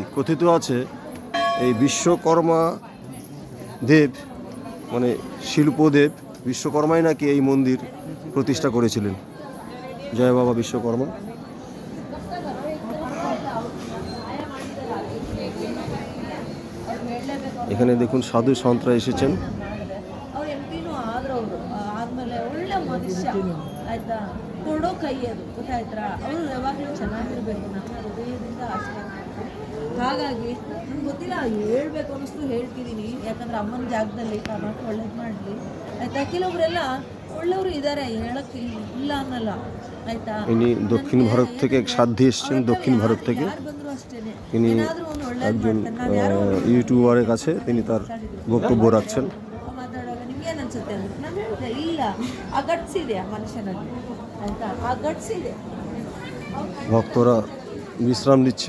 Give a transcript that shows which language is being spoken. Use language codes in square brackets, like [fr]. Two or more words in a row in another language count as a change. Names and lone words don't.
[bn] কথিত আছে এই বিশ্বকর্মা দেব মানে শিল্পদেব বিশ্বকর্মাই নাকি এই মন্দির প্রতিষ্ঠা করেছিলেন। জয় বাবা বিশ্বকর্মা। এখানে দেখুন সাধু সন্তরা এসেছেন। [kn] ಕೊಡೋ ಕೈ ಅದು ಗೊತ್ತಾಯ್ತಾ. ಅವರು ಯಾವಾಗಲೂ ಚೆನ್ನಾಗಿರ್ಬೇಕು, ನನ್ನ ಹೃದಯದಿಂದ ಆಶೀರ್ವಾದ ಮಾಡ್ತಾರೆ. ಹಾಗಾಗಿ ನಂಗೆ ಗೊತ್ತಿಲ್ಲ, ಹೇಳ್ಬೇಕು ಅನ್ನಿಸ್ತು ಹೇಳ್ತಿದ್ದೀನಿ. ಯಾಕಂದ್ರೆ ಅಮ್ಮನ ಜಾಗದಲ್ಲಿ ಕಾಮಾಕ್ಷಿ ಒಳ್ಳೇದು ಮಾಡಲಿ ಆಯ್ತಾ. ಕೆಲವರೆಲ್ಲ ಒಳ್ಳೆಯವರು ಇದ್ದಾರೆ, ಹೇಳಕ್ಕೆ ಇಲ್ಲ ಅನ್ನಲ್ಲ ಆಯ್ತಾ. [bn] ইনি দক্ষিণ ভারত থেকে এক সাধ্বী এসেছেন, দক্ষিণ ভারত থেকে। [kn] ಯಾರು ಬಂದ್ರು ಅಷ್ಟೇನೆ, [bn] তিনি [kn] ಏನಾದ್ರೂ ಒಂದು ಒಳ್ಳೇದು [bn] একজন [kn] ಮಾಡ್ತಾರೆ. ನಾನು ಯಾರೋ [bn] ইউটিউবারের কাছে তিনি তার বক্তব্য রাখছেন। [kn] ಮಾತಾಡುವಾಗ ನಿಮ್ಗೆ ಏನು ಅನ್ಸುತ್ತೆ ಅಂದ್ರೆ ನಾನು ಹೇಳಿದೆ, ಇಲ್ಲ ಆ ಗಟ್ಸ್ ಇದೆ ಆ ಮನುಷ್ಯನಲ್ಲಿ ಆಯ್ತಾ, ಆ ಗಟ್ಸ್ ಇದೆ. [bn] ভক্তরা বিশ্রাম নিচ্ছেন।